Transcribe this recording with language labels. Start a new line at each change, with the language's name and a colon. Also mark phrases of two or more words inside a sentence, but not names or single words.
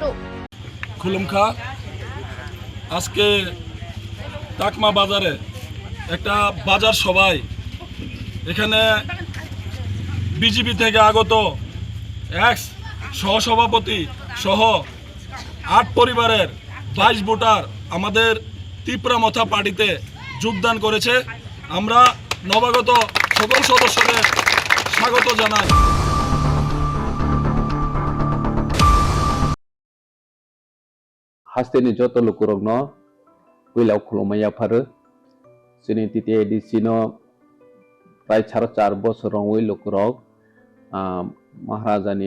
Bangla: খুলুমখা আজকে তাকমা বাজারে একটা বাজার সভায় এখানে বিজেপি থেকে আগত এক্স সহসভাপতি সহ ৮ পরিবারের ২২ ভোটার আমাদের তিপ্রামথা পার্টিতে যোগদান করেছে। আমরা নবাগত সকল সদস্যদের স্বাগত জানাই।
Kok Borok: Hasteni joto lukurogno wilau khulumaya pharu sini titi edisino prai 4.5 bosor rong wi lukurog Maharajani